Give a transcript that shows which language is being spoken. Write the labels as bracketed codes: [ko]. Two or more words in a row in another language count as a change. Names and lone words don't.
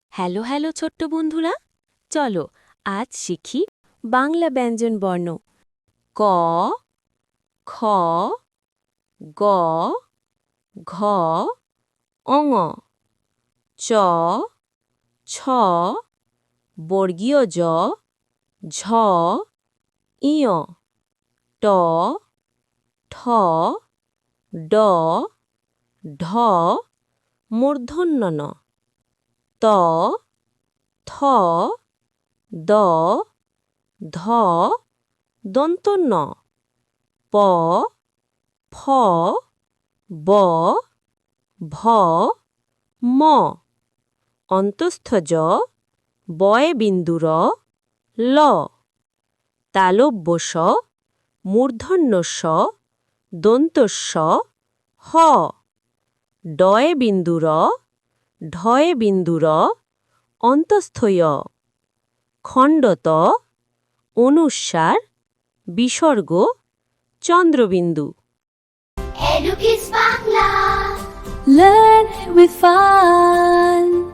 [bn] হ্যালো হ্যালো ছোট্ট বন্ধুরা, চলো আজ শিখি বাংলা ব্যঞ্জন বর্ণ। ক, খ, গ, ঘ, অঙ, চ, ছ, বর্গীয় জ, ঝ, ইয়, ট, ঠ, ড, ঢ, মূর্ধন্য ণ, ত, থ, দ, ধ, দন্ত ন, প, ফ, ব, ভ, ম, অন্তস্থ জ, বয়ে বিন্দু র, ল, তালব্য স, মূর্ধন্য ষ, দন্ত স, হ, ডয়ে বিন্দু র, ঢয়ে বিন্দু র, অন্তস্থ য়, খণ্ডত, অনুস্বার, বিসর্গ, চন্দ্রবিন্দু। [en] Edukids Bangla. Learn with fun.